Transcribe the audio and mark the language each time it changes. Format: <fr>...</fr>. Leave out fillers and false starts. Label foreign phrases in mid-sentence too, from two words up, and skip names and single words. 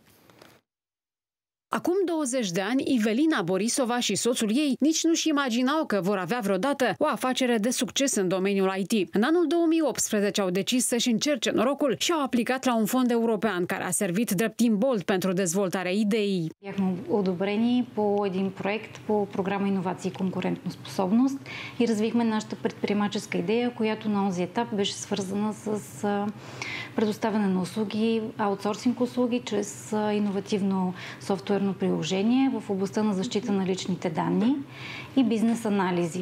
<ro>Acum 20 de ani, Ivelina Borisova și soțul ei nici nu-și imaginau că vor avea vreodată o afacere de succes în domeniul IT. În anul 2018 au decis să-și încerce norocul și au aplicat la un fond european care a servit drept imbold pentru dezvoltarea ideii.</ro> <bg>Бяхме одобрени по един проект по програма Иновации и конкурентоспособност и развихме нашата предприемаческа идея, която на онзи етап беше свързана с предоставяне на услуги, аутсорсинг услуги чрез иновативно софтуерно приложение в областта на защита на личните данни и бизнес анализи.</bg>